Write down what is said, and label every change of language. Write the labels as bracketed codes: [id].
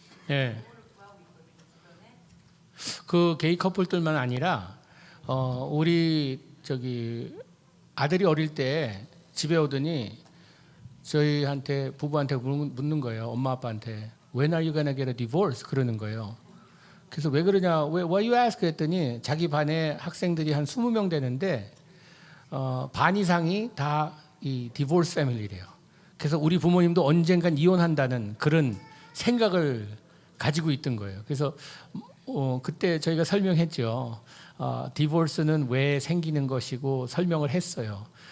[ko] 예. 그 게이 커플들만 아니라 우리 저기 아들이 어릴 때 집에 오더니 저희한테 부부한테 묻는 거예요. 엄마 아빠한테 [en] When are you gonna get a divorce? [ko] 그러는 거예요. 그래서 왜 그러냐? [en] Why you ask? [ko] 그랬더니 자기 반에 학생들이 한 20명 되는데 반 이상이 다 이 디보스 패밀리래요. 그래서 우리 부모님도 언젠간 이혼한다는 그런 생각을 가지고 있던 거예요. 그래서 그때 저희가 설명했죠. 디보스는 왜 생기는 것이고 설명을 했어요.